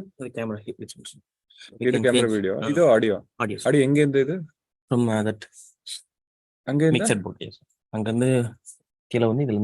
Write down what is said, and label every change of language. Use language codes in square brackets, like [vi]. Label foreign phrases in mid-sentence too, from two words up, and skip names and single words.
[ta] இது கேமரா ஹிட் [kn] ಇದು ಕ್ಯಾಮ್ರಾ ವಿಡಿಯೋ ಇದು ಆಡಿಯೋ. [ta] ஆடியோ ஆடியோ எங்கேருந்து இது? [en] from that [ta] அங்கேருந்தா? [en] mixer board. [ta] எஸ். அங்கருந்து கீழ வந்து இதுல